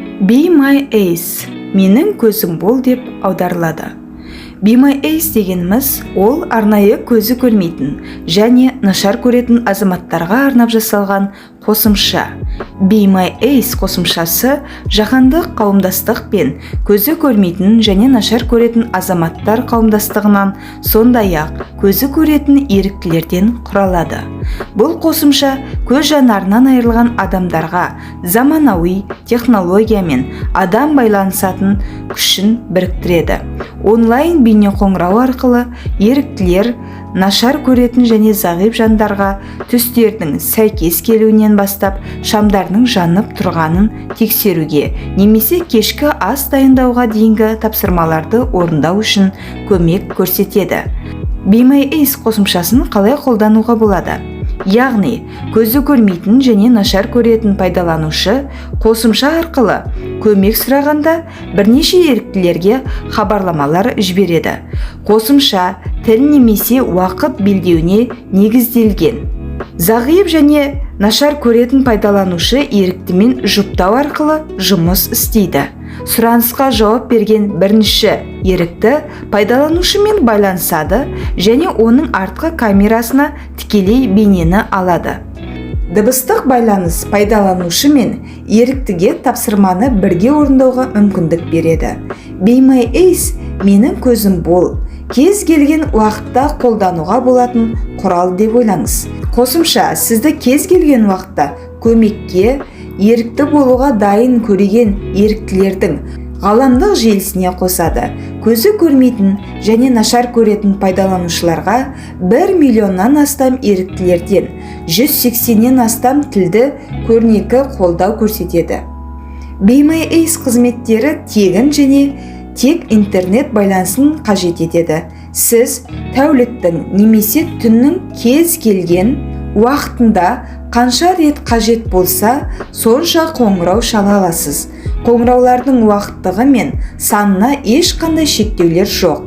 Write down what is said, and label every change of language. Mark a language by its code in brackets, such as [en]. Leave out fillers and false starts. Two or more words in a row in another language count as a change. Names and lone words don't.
[kk] Be my eyes, менің көзім бол деп аударылады. Be my eyes дегеніміз ол арнайы көзі көрмейтін және нашар көретін азаматтарға арнап жасалған қосымша. Be my eyes қосымшасы жаһандық қауымдастық пен көзі көрмейтін және нашар көретін азаматтар қауымдастығынан, сондай-ақ көзі көретін еріктілерден құралады. Бұл қосымша көз жанарынан айырылған адамдарға заманауи технологиямен адам байланысатын күшін біріктіреді. Онлайн бейнеқоңырау арқылы еріктілер нашар көретін және зағип жандарға түстердің сәйкес келуінен бастап шамдарының жанып тұрғанын тексеруге немесе кешкі ас дайындауға дейінгі тапсырмаларды орындау үшін көмек көрсетеді. Be my eyes қосымшасын қалай қолдануға болады? Яғни, көзі көрмейтін және нашар көретін пайдаланушы қосымша арқылы көмек сұрағанда бірнеше еріктілерге хабарламалар жібереді. Қосымша тіл немесе уақыт белдеуіне негізделген. Зағип және нашар көретін пайдаланушы еріктімен жұптау арқылы жұмыс істейді. Сұранысқа жауап берген бірінші ерікті пайдаланушымен байланысады және оның артқы камерасына тікелей бейнені алады. Дыбыстық байланыс пайдаланушы мен еріктіге тапсырманы бірге орындауға мүмкіндік береді. Be my eyes, менің көзім бол, кез келген уақытта қолдануға болатын құрал деп ойлаңыз. Қосымша сізді кез келген уақытта көмекке, ерікті болуға дайын көреген еріктілердің ғаламдық желісіне қосады. Көзі көрмейтін және нашар көретін пайдаланушыларға 1 миллионнан астам еріктілерден 180-нен астам тілді көрнекі қолдау көрсетеді. Be my eyes қызметтері тегін және тек интернет байланысын қажет етеді. Сіз тәуліктің немесе түннің кез келген уақытында қанша рет қажет болса, сонша қоңырау шала аласыз. Қоңыраулардың уақыттығы мен санына ешқандай шектеулер жоқ.